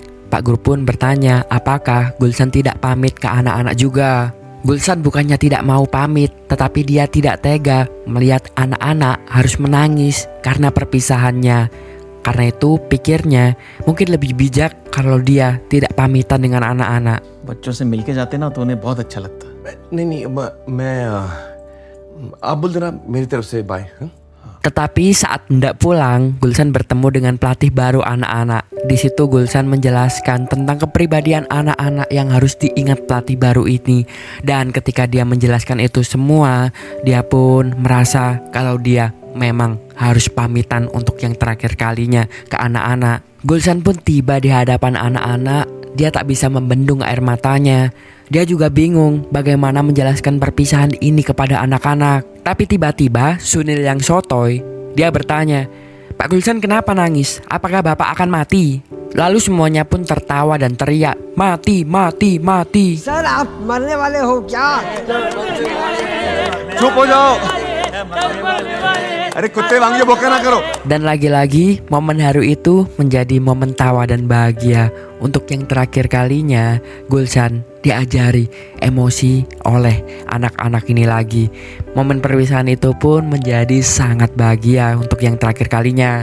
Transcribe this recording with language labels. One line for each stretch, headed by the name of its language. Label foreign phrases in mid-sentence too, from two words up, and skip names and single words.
Indonesian: Pak Guru pun bertanya apakah Gulsan tidak pamit ke anak-anak juga. Gulsan bukannya tidak mau pamit, tetapi dia tidak tega melihat anak-anak harus menangis karena perpisahannya. Karena itu pikirnya mungkin lebih bijak kalau dia tidak pamitan dengan anak-anak.
Hindi: बच्चों से मिलके जाते ना तो उन्हें बहुत अच्छा लगता। नहीं मैं आप बोल देना मेरी तरफ से बाय।
Indonesian: Tetapi saat hendak pulang, Gulsan bertemu dengan pelatih baru anak-anak. Di situ Gulsan menjelaskan tentang kepribadian anak-anak yang harus diingat pelatih baru ini. Dan ketika dia menjelaskan itu semua, dia pun merasa kalau dia memang harus pamitan untuk yang terakhir kalinya ke anak-anak. Gulsan pun tiba di hadapan anak-anak. Dia tak bisa membendung air matanya. Dia juga bingung bagaimana menjelaskan perpisahan ini kepada anak-anak. Tapi tiba-tiba Sunil yang sotoy, dia bertanya, "Pak Gulsan kenapa nangis? Apakah Bapak akan mati?" Lalu semuanya pun tertawa dan teriak, "Mati, mati, mati."
Hindi: सर आप मरने वाले हो क्या? चुप हो जाओ। अरे कुत्ते वांगे भौंका ना करो।
Indonesian: Dan lagi-lagi momen haru itu menjadi momen tawa dan bahagia. Untuk yang terakhir kalinya Gulsan diajari emosi oleh anak-anak ini lagi. Momen perpisahan itu pun menjadi sangat bahagia untuk yang terakhir kalinya.